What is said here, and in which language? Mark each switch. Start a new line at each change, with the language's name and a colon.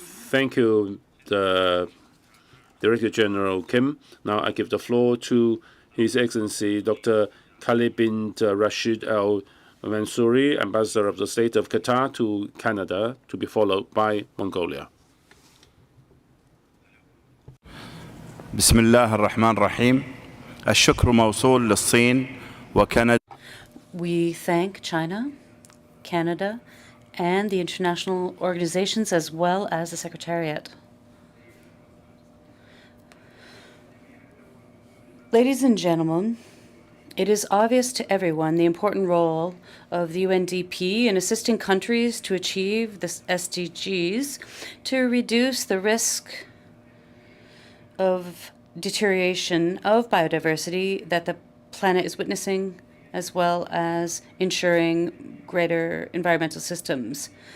English: Thank you, the Director General Kim. Now I give the floor to His Excellency Dr. Khalid bin Rashid Al Mansouri, Ambassador of the State of Qatar to Canada, to be followed by Mongolia.
Arabic: بسم الله الرحمن الرحيم الشكر موصول للصين وكندا.
English: We thank China, Canada, and the international organizations as well as the Secretariat. Ladies and gentlemen, it is obvious to everyone the important role of the UNDP in assisting countries to achieve the SDGs to reduce the risk of deterioration of biodiversity that the planet is witnessing, as well as ensuring greater environmental systems.